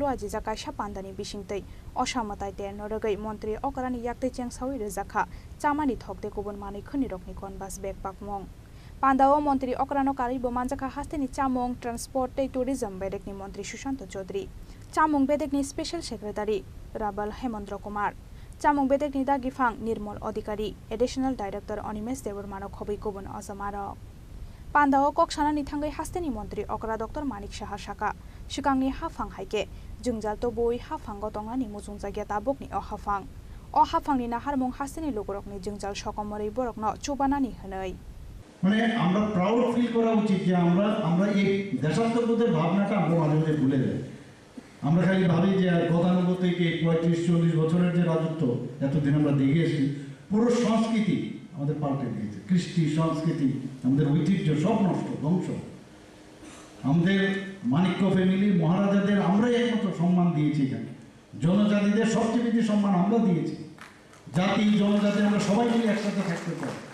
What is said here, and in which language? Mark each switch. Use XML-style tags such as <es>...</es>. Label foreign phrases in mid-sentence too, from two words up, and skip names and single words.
<trp>Ajija Kaisha Pandani Bishingtei Osamatai Ter Norogai Montri Okarani Yakte Chengsawi Rezakha Chamani Thokte Kubun Mani Khoni Rokni Konbas Bek Pakmong Pandao Montri Okarano Karibo Manjaka Hasteni Chamong</trp> <en>Transport Tourism</en> <trp>Bedekni Montri Shushanto Chaudhary Chamong Bedekni</trp> <en>Special Secretary</en> <trp>Rabal Hemendra Kumar Chamong Bedekni Dagifang Nirmal Adhikari</trp> <en>Additional Director</en> <trp>Onimes Devormano Khobai Kubun Osamaro Pandao Kokshana Nithangai Hasteni Montri Okra Dr. Manik Saha Shaka Shikangni Hafang Haike Jungjal to Boy Hafang Gotongani Muzungjagia Tabokni O Hafangni Naharmong Hasteni Logorokni Jungjal Shokomori Borokno Chubanani Hanoi</trp> <bn>মানে আমরা</bn> <en>proud feel</en> <bn>করা উচিত যে আমরা এই দেশাত্মবোধের ভাবনাটা আমরা মাঝে মাঝে ভুলে যাই আমরা খালি ভাবি যে গতানুগত থেকে 35-40 বছরের যে রাজত্ব এতদিন আমরা দেখে এসেছি পুরো সংস্কৃতি আমাদের পাল্টে দিয়েছে কৃষ্টি সংস্কৃতি আমাদের ঐতিহ্য সব নষ্ট ধ্বংস আমাদের মানিক্য ফ্যামিলি মহারাজাদের আমরাই একমাত্র সম্মান দিয়েছি এখানে জনজাতিদের সবচেয়ে বেশি সম্মান আমরা দিয়েছি জাতি জনজাতি আমরা সবাই মিলে একসাথে থাকতে চাই</bn>